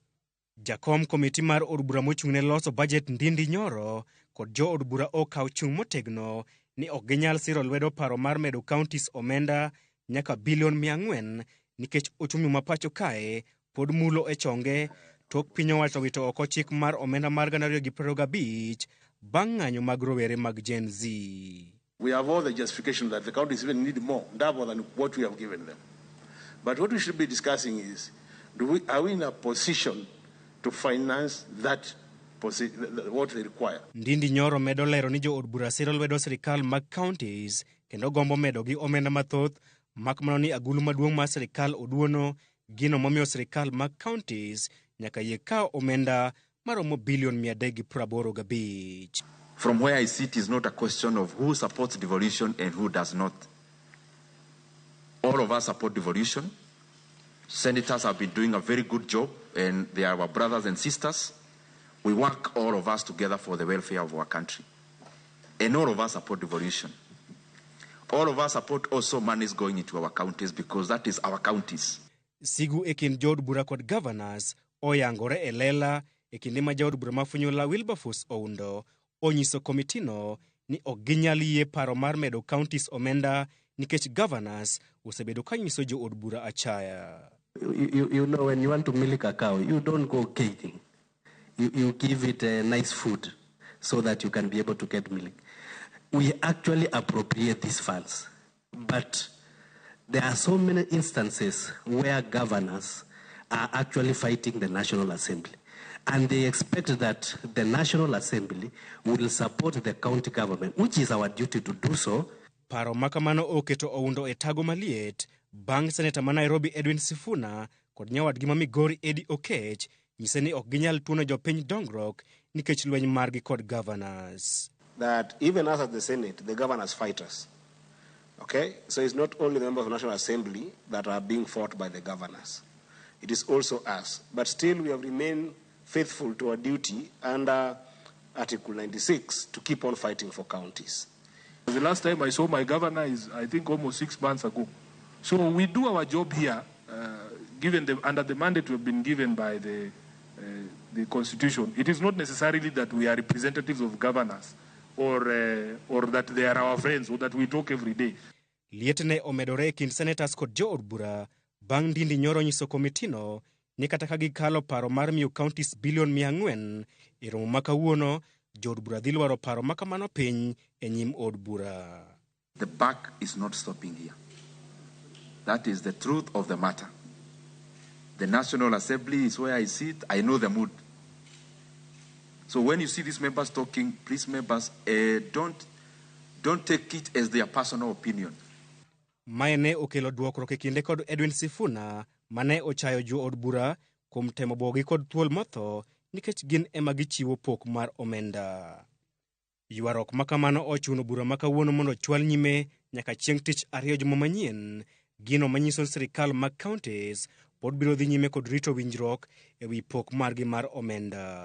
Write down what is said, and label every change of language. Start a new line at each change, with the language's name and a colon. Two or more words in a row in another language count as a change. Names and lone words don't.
Luo (Kenya and Tanzania): Jakom komiti mar od bura mochung'ne loso budget Ndindi Nyoro kod jo od bura okaw chung' motegno ni ok ginyal siro lwedo paro mar medo kaontis omenda nyaka bilion 400 nikech ochumi ma pacho kae pod mulo e chonge tok piny owacho wito oko chik mar omenda mar 2025 bang' ng'anyo mag rowere mag Gen Z.
English: We have all the justification that the counties even need more, double than what we have given them. But what we should be discussing is, are we in a position to finance that what they require?
Luo (Kenya and Tanzania): Ndindi Nyoro medo lero ni jo od bura siro lwedo sirikal mag counties kendo gombo medo gi omenda mathoth makmano ni agulu maduong' mar sirikal oduono gino momiyo sirikal mag counties nyaka yie kao omenda maromo bilion 385.
English: From where I sit is not a question of who supports devolution and who does not. All of us support devolution. Senators have been doing a very good job and they are our brothers and sisters. We work all of us together for the welfare of our country. And all of us support devolution. All of us support also monies going into our counties because that is our counties.
Luo (Kenya and Tanzania): Sigu e kind jood bura kod governors oyangore e lela e kinde ma jaod bura mafunyola Wilberforce Oundo onyiso komitino ni ok ginyal yie paro mar medo counties omenda nikech governors osebedo kanyiso jo od bura achaya.
English: You know, when you want to milk a cow, you don't go caging. You give it nice food so that you can be able to get milk. We actually appropriate these funds, but there are so many instances where governors are actually fighting the National Assembly, and they expect that the National Assembly will support the county government, which is our duty to do so.
Luo (Kenya and Tanzania): Paro makamano oketo Oundo e tago maliet bang' seneta ma Nairobi Edwin Sifuna kod nyawadgi ma Migori Eddie Okech nyise ni ok ginyal tuono jopiny dongruok nikech lweny margi kod governors.
English: That even us at the Senate, the governors fight us. Okay? So it's not only the members of the National Assembly that are being fought by the governors. It is also us. But still we have remained faithful to our duty under Article 96 to keep on fighting for counties. The last time I saw my governor is, I think, almost 6 months ago. So we do our job here, under the mandate we've been given by the Constitution. It is not necessarily that we are representatives of governors or that they are our friends or that we talk every day.
Luo (Kenya and Tanzania): Lietne omedore kind senators kod jo od bura bang' Ndindi Nyoro nyiso komitino ni kata ka gikalo paro mar miyo counties bilion 400 e romo ma kawuono jo od bura dhi lwaro paro makamano piny e nyim od bura.
English: The buck is not stopping here. That is the truth of the matter. The National Assembly is where I sit. I know the mood. So when you see these members talking, please members, don't take it as their personal opinion.
Luo (Kenya and Tanzania): Maene okelo duokruok e kinde kod Edwin Sifuna mane ochayo jo od bura kuom temo bogi kod thuol motho nikech gin ema gichiwo pok mar omenda. Ywarok makamano ochuno bura makawuono mondo chwal nyime nyaka chieng' tich 2 juma manyien, gino manyiso sirikal mag counties pod biro dhi nyime kod rito winjruok ewi pok margi mar omenda.